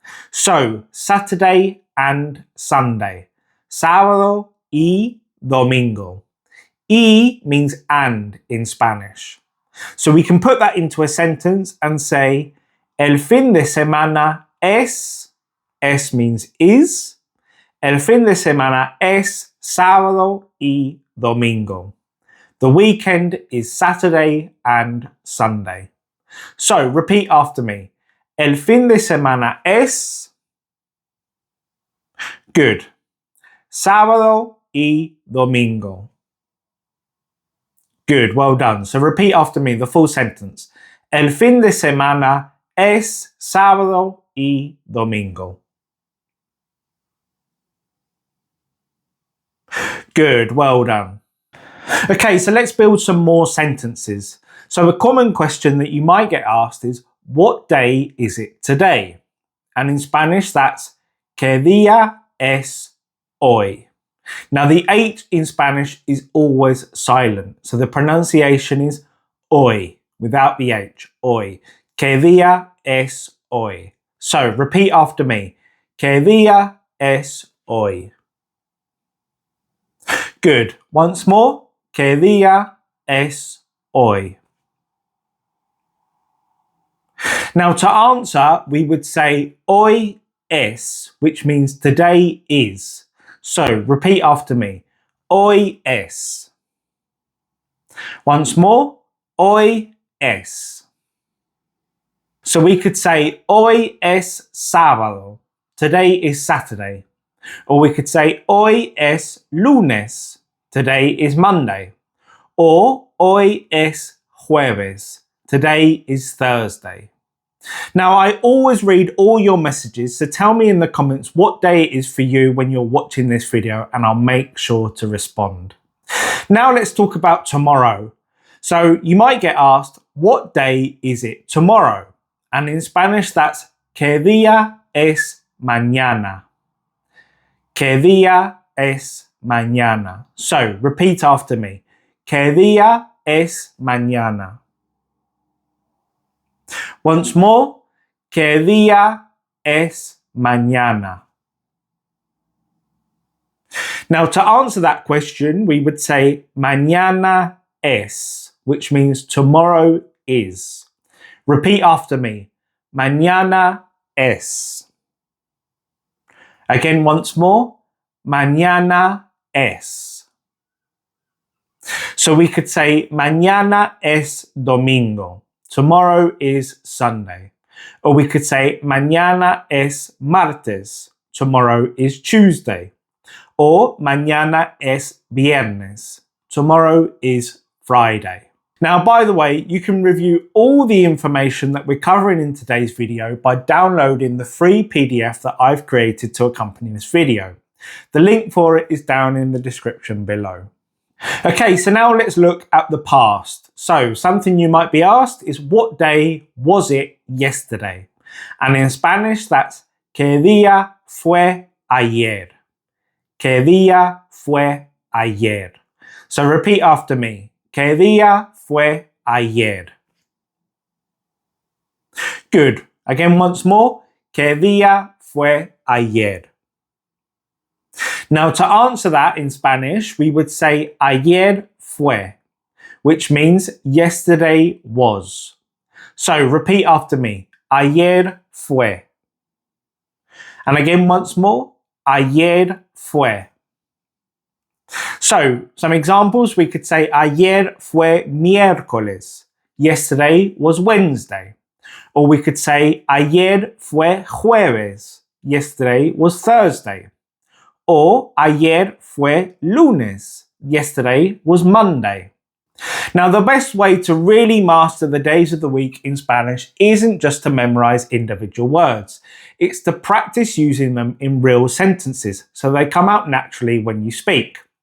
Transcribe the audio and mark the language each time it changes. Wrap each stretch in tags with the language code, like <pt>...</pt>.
<en>So, Saturday and Sunday.</en> <es>Sábado y domingo.</es> <en>Y means and in Spanish. So we can put that into a sentence and say,</en> <es>el fin de semana es</es> <en>means is.</en> <es>El fin de semana es sábado y domingo.</es> <en>The weekend is Saturday and Sunday. So repeat after me.</en> <es>El fin de semana es.</es> <en>Good.</en> <es>Sábado y domingo.</es> <en>Good, well done. So repeat after me the full sentence.</en> <es>El fin de semana es sábado y domingo.</es> <en>Good, well done. Okay, so let's build some more sentences. So a common question that you might get asked is, what day is it today? And in Spanish, that's</en> <es>¿Qué día es hoy?</es> <en>Now the H in Spanish is always silent, so the pronunciation is hoy, without the H, hoy.</en> <es>¿Qué día es hoy?</es> <en>So repeat after me.</en> <es>¿Qué día es hoy?</es> <en>Good. Once more.</en> <es>¿Qué día es hoy?</es> <en>Now, to answer, we would say</en> <es>hoy es,</es> <en>which means today is. So, repeat after me.</en> <es>Hoy es.</es> <en>Once more,</en> <es>hoy es. So we could say hoy es sábado.</es> <en>Today is Saturday. Or we could say</en> <es>hoy es lunes.</es> <en>Today is Monday. Or</en> <es>hoy es jueves.</es> <en>Today is Thursday. Now, I always read all your messages, so tell me in the comments what day it is for you when you're watching this video, and I'll make sure to respond. Now let's talk about tomorrow. So you might get asked, what day is it tomorrow? And in Spanish, that's</en> <es>¿Qué día es mañana? ¿Qué día es mañana?</es> <en>So repeat after me.</en> <es>¿Qué día es mañana?</es> <en>Once more,</en> <es>¿qué día es mañana?</es> <en>Now, to answer that question, we would say</en> <es>mañana es,</es> <en>which means tomorrow is. Repeat after me.</en> <es>Mañana es.</es> <en>Again, once more.</en> <es>Mañana es.</es> <en>So we could say</en> <es>mañana es domingo.</es> <en>Tomorrow is Sunday. Or we could say</en> <es>mañana es martes.</es> <en>Tomorrow is Tuesday. Or</en> <es>mañana es viernes.</es> <en>Tomorrow is Friday. Now, by the way, you can review all the information that we're covering in today's video by downloading the free PDF that I've created to accompany this video. The link for it is down in the description below. Okay, so now let's look at the past. So, something you might be asked is, what day was it yesterday? And in Spanish, that's</en> <es>¿Qué día fue ayer? ¿Qué día fue ayer?</es> <en>So repeat after me.</en> <es>¿Qué día fue ayer?</es> <en>Good. Again, once more.</en> <es>¿Qué día fue ayer?</es> <en>Now, to answer that in Spanish, we would say</en> <es>ayer fue,</es> <en>which means yesterday was. So repeat after me.</en> <es>Ayer fue.</es> <en>And again, once more.</en> <es>Ayer fue.</es> <en>So, some examples, we could say</en> <es>ayer fue miércoles.</es> <en>Yesterday was Wednesday. Or we could say</en> <es>ayer fue jueves.</es> <en>Yesterday was Thursday. Or</en> <es>ayer fue lunes.</es> <en>Yesterday was Monday. Now, the best way to really master the days of the week in Spanish isn't just to memorize individual words. It's to practice using them in real sentences so they come out naturally when you speak.</en>